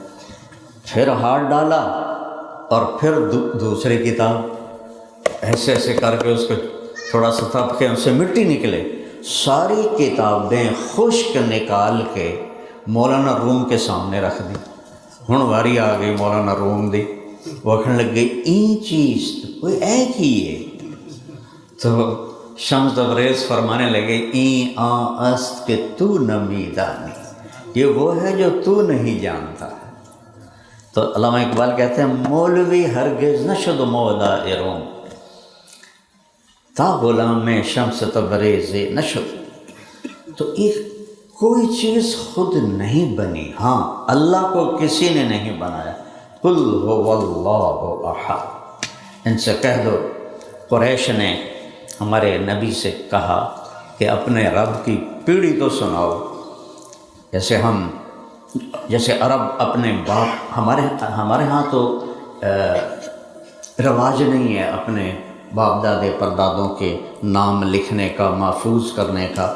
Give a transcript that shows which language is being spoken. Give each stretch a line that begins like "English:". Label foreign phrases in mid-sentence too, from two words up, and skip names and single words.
Urdu: پھر ہاتھ ڈالا اور پھر دوسری کتاب ایسے ایسے کر کے اس کو تھوڑا سا تھپکیں، اس سے مٹی نکلے، ساری کتابیں خشک نکال کے مولانا روم کے سامنے رکھ دی۔
Punjabi: ہن واری آ گئی مولانا روم دی،
Urdu: وہ کہنے لگ گئی
Persian: این چیز
Urdu: کوئی ایک ہی ہے۔ تو شمس تبریز فرمانے لگے
Persian: این است کہ تو نمی دانی،
Urdu: یہ وہ ہے جو تو نہیں جانتا۔ تو علامہ اقبال کہتے ہیں
Persian: مولوی ہرگز نشد مولا روم تا غلام شمس تبریز نشد۔
Urdu: تو ایک کوئی چیز خود نہیں بنی، ہاں اللہ کو کسی نے نہیں بنایا۔
Arabic: قل هو اللہ احد،
Urdu: ان سے کہہ دو قریش نے ہمارے نبی سے کہا کہ اپنے رب کی پیڑھی تو سناؤ، جیسے عرب اپنے باپ، ہمارے ہاں تو رواج نہیں ہے اپنے باپ دادے پردادوں کے نام لکھنے کا، محفوظ کرنے کا۔